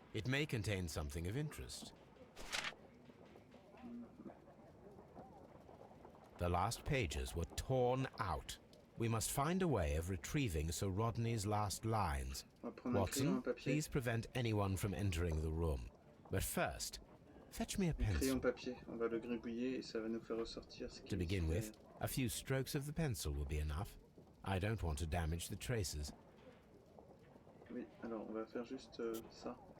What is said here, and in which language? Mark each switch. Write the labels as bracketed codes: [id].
[en] It may contain something of interest. The last pages were torn out. We must find a way of retrieving Sir Rodney's last lines. Watson, please prevent anyone from entering the room. But first, fetch me a pencil. [fr] Crayon papier, on va le gribouiller et ça va nous faire ressortir ce qui [en] To begin with, a few strokes of the pencil will be enough. I don't want to damage the traces. [fr] Oui, alors on va faire juste ça.